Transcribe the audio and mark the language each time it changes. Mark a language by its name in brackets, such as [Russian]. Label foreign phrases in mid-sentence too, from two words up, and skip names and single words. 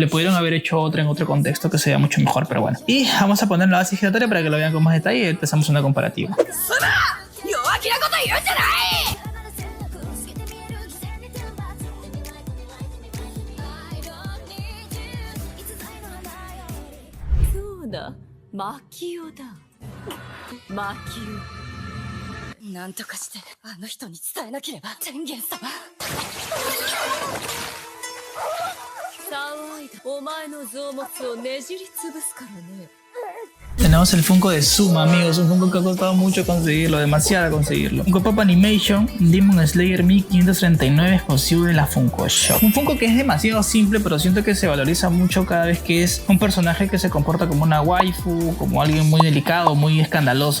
[Spanish] Pudieron haber hecho otra en otro contexto que sea mucho mejor, pero bueno. Y vamos a poner la base giratoria para que lo vean con más detalle y empezamos una comparativa. Makio. [Japanese] なんとかしてあの人に伝えなければ天元様騒いだお前の臓物をねじりつぶすからね [Spanish] Tenemos el Funko de Suma, amigos. Un Funko que ha costado mucho conseguirlo, demasiado conseguirlo. Funko Pop Animation Demon Slayer 1539, exclusivo de la Funko Shop. Un Funko que es demasiado simple, pero siento que se valoriza mucho cada vez que es un personaje que se comporta como una waifu, como alguien muy delicado, muy escandaloso.